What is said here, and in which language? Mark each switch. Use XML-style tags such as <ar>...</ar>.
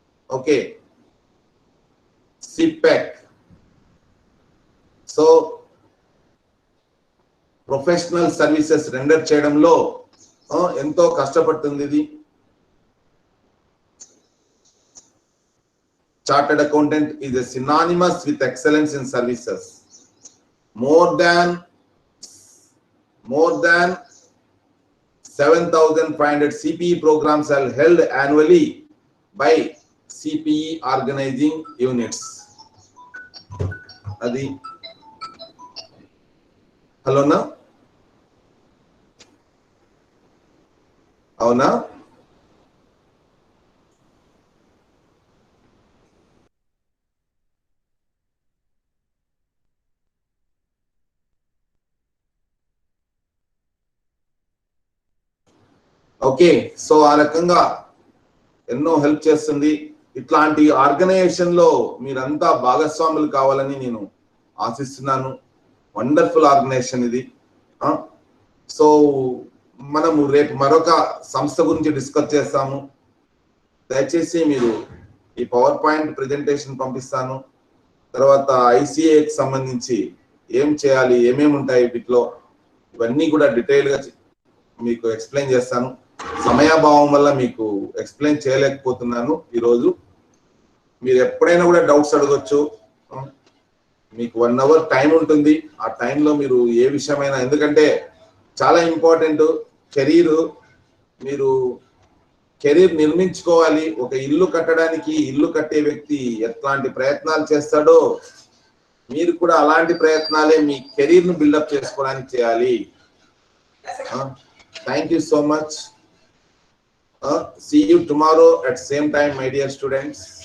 <te>Okay, సిపెక్. So professional services render చేయడంలో ఎంతో కష్టపడుతుంది ఇది.</te> <en>Chartered accountant is a synonymous with excellence in services. More than 7,500 CPE programs are held annually by CPE organizing units.</en> <te>Adi hello na avuna okay. So ఆ రకంగా ఎన్నో help చేస్తుంది. ఇట్లాంటి organisation లో మీరంతా భాగస్వాములు కావాలని నేను ఆశిస్తున్నాను. వండర్ఫుల్ ఆర్గనైజేషన్ ఇది. సో మనము రేపు మరొక సంస్థ గురించి డిస్కస్ చేస్తాము. దయచేసి మీరు ఈ పవర్ పాయింట్ ప్రెజెంటేషన్ పంపిస్తాను. తర్వాత ఐసిఏకి సంబంధించి ఏం చేయాలి, ఏమేమి ఉంటాయి వీటిలో, ఇవన్నీ కూడా డీటెయిల్ గా మీకు ఎక్స్ప్లెయిన్ చేస్తాను. సమయాభావం వల్ల మీకు ఎక్స్ప్లెయిన్ చేయలేకపోతున్నాను ఈరోజు. మీరు ఎప్పుడైనా కూడా డౌట్స్ అడగొచ్చు. మీకు 1 hour టైం ఉంటుంది. ఆ టైంలో మీరు ఏ విషయమైనా, ఎందుకంటే చాలా ఇంపార్టెంట్ కెరీర్. మీరు కెరీర్ నిర్మించుకోవాలి. ఒక ఇల్లు కట్టడానికి ఇల్లు కట్టే వ్యక్తి ఎట్లాంటి ప్రయత్నాలు చేస్తాడో మీరు కూడా అలాంటి ప్రయత్నాలే మీ కెరీర్ ను బిల్డప్ చేసుకోవడానికి చేయాలి. Thank you so much.</te> <en>See you tomorrow at same time, my dear students.</en>